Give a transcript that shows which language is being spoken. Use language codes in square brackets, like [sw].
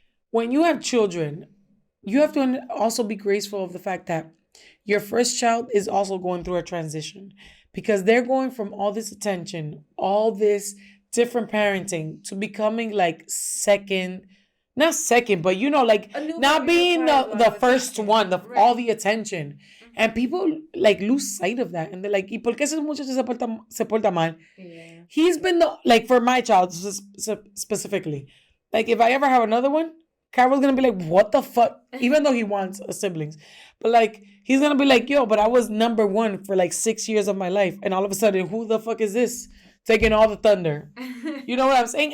[en] when you have children, you have to also be graceful of the fact that your first child is also going through a transition because they're going from all this attention, all this different parenting to becoming like not second, but you know, like not being the first one, all the attention. And people like lose sight of that. And they're like, [es] ¿y por qué ese muchacho se porta mal? [en] Yeah. He's been like for my child specifically, like if I ever have another one, Carol's going to be like, what the fuck? Even though he wants siblings. But like, he's going to be like, yo, but I was number 1 for like 6 years of my life. And all of a sudden, who the fuck is this? Taking all the thunder. You know what I'm saying?